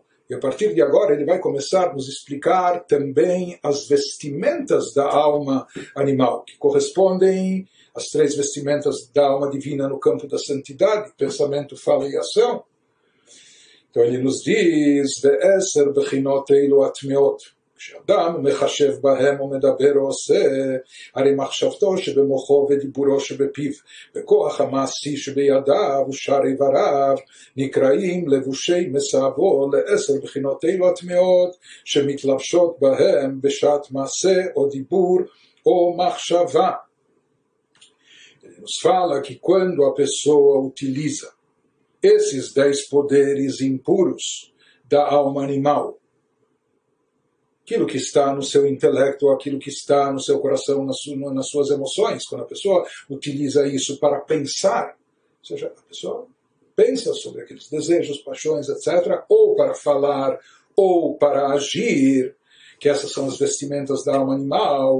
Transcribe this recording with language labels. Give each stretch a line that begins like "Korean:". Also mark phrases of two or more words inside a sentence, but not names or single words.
Portuguese: E a partir de agora ele vai começar a nos explicar também as vestimentas da alma animal, que correspondem às 3 vestimentas da alma divina no campo da santidade, pensamento, fala e ação. Então ele nos diz,
Hebrew: ועשר בחינות אלו הטמאות, כשאדם מחשב בהם ומדבר ועושה, הרי מחשבתו שבמוחו ודיבורו שבפיו, וכוח המעשי שבידיו ושאר איבריו, נקראים לבושי מסעבו ל10 בחינות אלו הטמעות, שמתלבשות בהם בשעת מעשה או דיבור ou מחשבה.
Portuguese: Ele nos fala que quando a pessoa utiliza esses 10 poderes impuros da alma animal, aquilo que está no seu intelecto, aquilo que está no seu coração, nas suas emoções, quando a pessoa utiliza isso para pensar, ou seja, a pessoa pensa sobre aqueles desejos, paixões, etc., ou para falar, ou para agir, que essas são as vestimentas da alma animal.